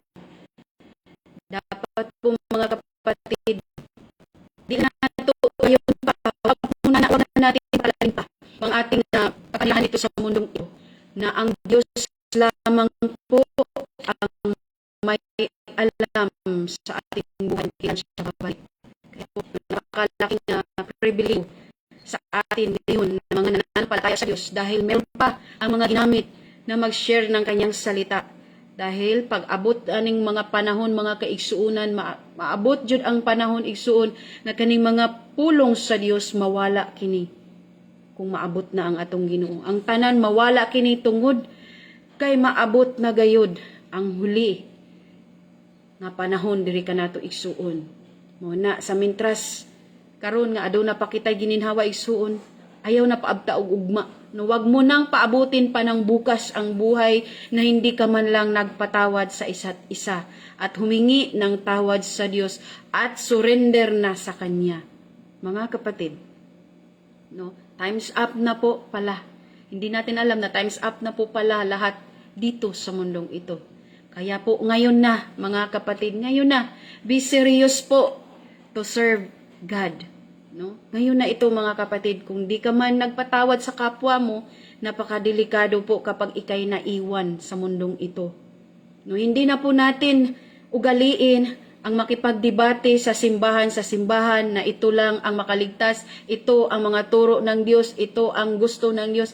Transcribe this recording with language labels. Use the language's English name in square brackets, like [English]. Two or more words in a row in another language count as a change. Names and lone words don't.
[Filipino] Dapat po, mga kapatid, di na ito yung wag na natin palagin pa ang ating kakalihan dito sa mundong ito na ang Diyos lamang po ang may alam sa ating buhay kailan siya babalik. Kaya po, napakalaking pribilege sa atin ngayon na mga nananampalataya sa Diyos dahil meron pa ang mga ginamit na mag-share ng kanyang salita. [Cebuano] Dahil pag abot aning mga panahon, mga kaigsuunan, maabot jud ang panahon igsuon na kaning mga pulong sa Dios mawala kini. Kung maabot na ang atong Ginoo, ang tanan mawala kini tungod kay maabot na gayud ang huli nga panahon diri kanato igsuon. Mo na sa mintras karon nga aduna pa kitay gininhawa igsuon, ayaw na paabta og ugma. No, [Filipino] wag mo nang paabutin pa ng bukas ang buhay na hindi ka man lang nagpatawad sa isa't isa at humingi ng tawad sa Diyos at surrender na sa Kanya. Mga kapatid, no, [English] time's up [Filipino] na po pala. Hindi natin alam na [English] time's up [Filipino] na po pala lahat dito sa mundong ito. Kaya po ngayon na, mga kapatid, ngayon na, [English] be serious po to serve God. [Filipino] No? Ngayon na ito, mga kapatid, kung di ka man nagpatawad sa kapwa mo, napakadelikado po kapag ikay naiwan sa mundong ito. No, hindi na po natin ugaliin ang makipagdebate sa simbahan na ito lang ang makaligtas, ito ang mga turo ng Diyos, ito ang gusto ng Diyos.